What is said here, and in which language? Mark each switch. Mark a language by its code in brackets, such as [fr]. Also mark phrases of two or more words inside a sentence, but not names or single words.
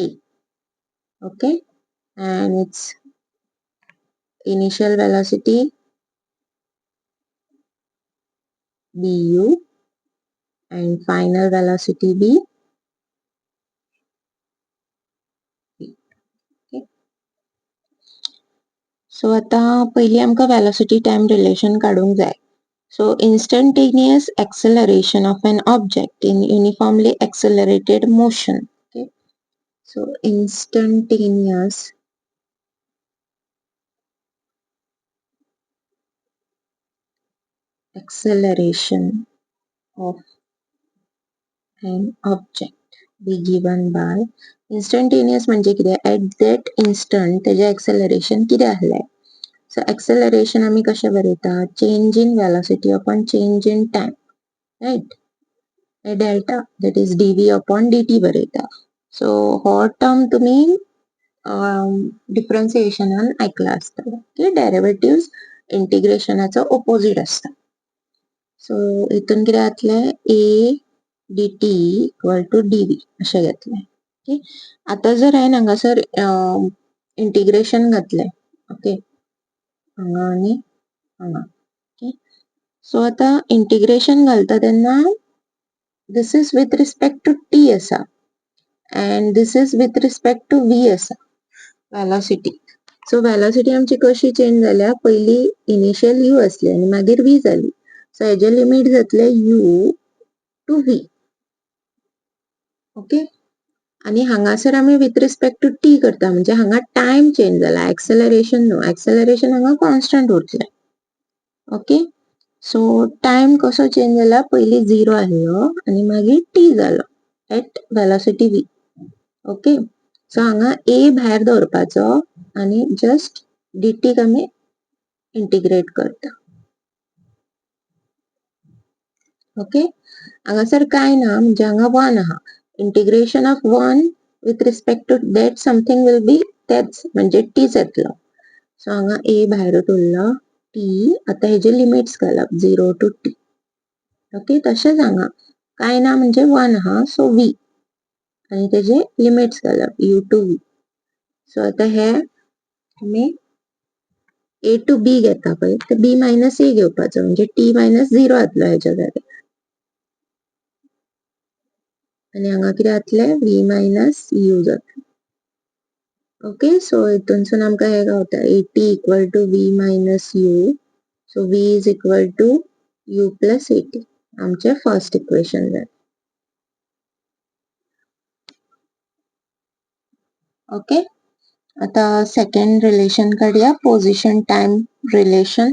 [en] Okay and its initial velocity du and final velocity b. Okay. [kok] So आता पहिली आमका [en] velocity time relation [kok] काढूंक जाय. [en] So instantaneous acceleration of an object in uniformly accelerated motion. Okay. So instantaneous acceleration of an object be given by instantaneous [kok] म्हणजे कितें [en] at that instant तेजे acceleration [kok] कितें आसलें. [en] So acceleration [kok] आम्ही कशें बरयता [en] change in velocity upon change in time, right? A delta that is dv upon dt बरयता. [kok] So हो term तुम्ही डिफरन्सिएशनान ऐकला आसतलो की [en] derivatives integration opposite [kok] असता. सो हितून कितें जातलें a dt [en] equal to [kok] dv अशें घेतलें. ओके आता जर हांवें हांगासर इंटिग्रेशन घातलें ओके हांगा आनी हांगा. [en] okay so [kok] आता इंटिग्रेशन घालता तेन्ना [en] this is with respect to t [kok] असा and [en] this is with respect to v [kok] असा velocity. सो velocity आमची कशी चेंज जाल्या पहिली इनिशियल u असली आणि मागीर v जाली. सो हेजे लिमिट जातले u टू v. ओके आणि हांगासर आम्ही [en] with respect to t [kok] करता म्हणजे हांगा [en] time change [kok] जाला एक्सेलरेशन न्हू एक्सेलरेशन हांगा कॉन्स्टंट उरतले. [en] okay so time [kok] कसो चेंज जाला पहिली 0 आसलो आणि मागीर t जालो [en] at velocity v. okay so [kok] हांगा a भायर दवरपाचो आणि जस्ट dt आम्ही इंटिग्रेट करता. ओके हांगासर काय ना म्हणजे हांगा 1 आहा [en] integration of [kok] 1 [en] with respect to that something will be [kok] तेच म्हणजे tच येतलो. सो हांगा a भायरूच उरलो t आता हेजे लिमिट्स घालप 0 टू t. ओके तशेंच हांगा काय ना म्हणजे 1 आहा सो v आणि तेजे लिमिट्स घालप u टू v. सो आता हे आमी a टू b घेता पळय ते b मायनस a घेवपाचो म्हणजे t मायनस 0 जातलो हेच्या जाग्यार आणि हांगा कितें जातलें v मायनस u जातलें. [en] okay so [kok] हितूनसून आमकां हे गावता at [en] equal to [kok] v मायनस u. [en] so v is equal to u plus at [kok] आमचे [en] first equation [kok] जाय. ओके आता [en] second relation [kok] काढूया [en] position time relation.